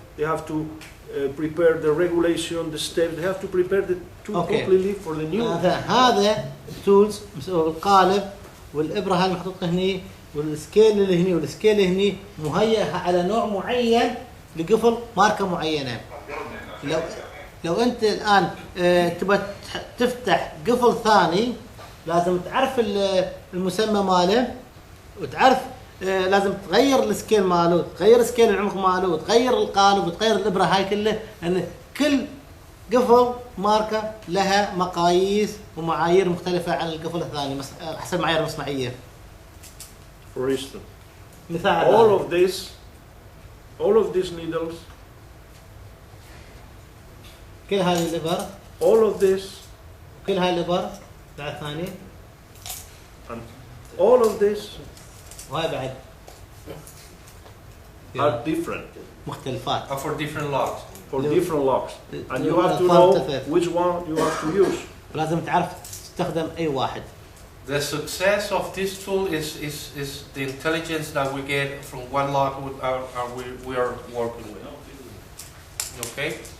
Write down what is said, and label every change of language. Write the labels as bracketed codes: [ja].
[en] They have to prepare the regulation, the steps. They have to prepare the tool completely for the new. [ar] هذا التولز القالب والابره هاي محطوطه هني والسكيل اللي هني والسكيل اللي هني مهيئه على نوع معين لقفل ماركه معينه. لو انت الان تبغى تفتح قفل ثاني لازم تعرف المسمى ماله وتعرف لازم تغير السكيل ماله، تغير سكيل العمق ماله، وتغير القالب وتغير الابره هاي كله، لان كل قفل ماركه لها مقاييس ومعايير مختلفه عن القفل الثاني حسب معايير مصنعيه. [en] For instance, [ar] مثال [en] all of these needles, [ar] كل هذه الابر، [en] all of this, [ar] كل هاي الابر بعد ثاني، [en] and all of this [ar] وهاي بعد [en] are different. [ar] مختلفات. [en] For different locks. For different locks, and you have to know which one you have to use. [ar] لازم تعرف تستخدم أي واحد. [en] The success of this tool is the intelligence that we get from one lock we are working with. Okay?